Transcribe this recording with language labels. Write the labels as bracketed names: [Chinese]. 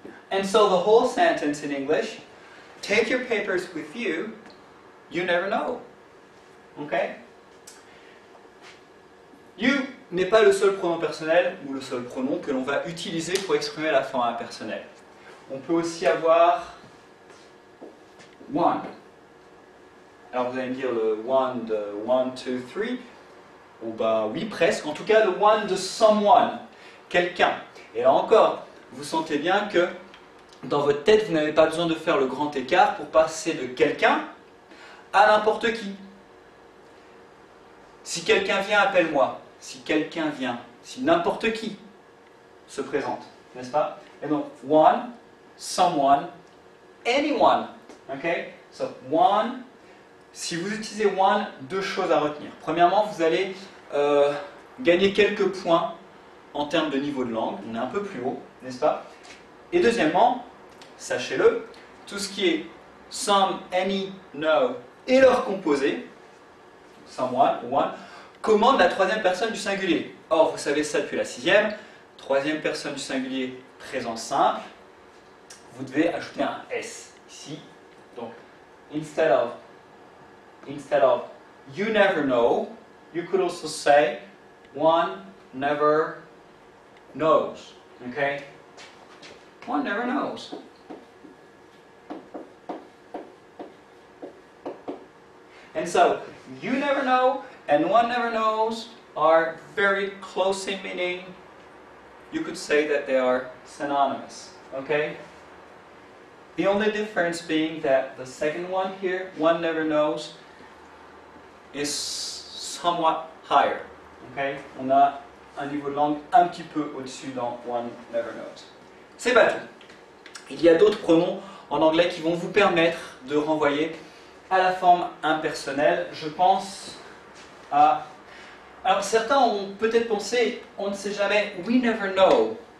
[English] And so the whole sentence in English, take your papers with you, you never know. Okay? [French] You n'est pas le seul pronom personnel ou le seul pronom que l'on va utiliser pour exprimer la forme impersonnelle. On peut aussi avoir one. Alors vous allez me dire le one de 1, 2, 3, ou bah oui presque, en tout cas le one de someone, quelqu'un. Et là encore, vous sentez bien que dans votre tête, vous n'avez pas besoin de faire le grand écart pour passer de quelqu'un à n'importe qui. Si quelqu'un vient, appelle-moi. Si quelqu'un vient, si n'importe qui se présente, n'est-ce pas? Et donc, one, someone, anyone. [English] Ok? So, one. [French] Si vous utilisez one, deux choses à retenir. Premièrement, vous allez gagner quelques points en termes de niveau de langue. On est un peu plus haut, n'est-ce pas? Et deuxièmement, sachez-le, tout ce qui est some, any, no et leur composé, someone, one, commande la troisième personne du singulier. Or, vous savez ça depuis la 6e, troisième personne du singulier, présent simple, vous devez ajouter un S ici. [English] Donc, instead of you never know, you could also say one never knows. Okay? One never knows. And so, you never know and one never knows are very close in meaning. You could say that they are synonymous. Okay? The only difference being that the second one here, one never knows, is somewhat higher. Okay? [French] On a un niveau de langue un petit peu au-dessus dans [English] one never knows. [French] C'est pas tout. Il y a d'autres pronoms en anglais qui vont vous permettre de renvoyer à la forme impersonnelle. Je pense à... Alors certains ont peut-être pensé, on ne sait jamais, [English] we never know.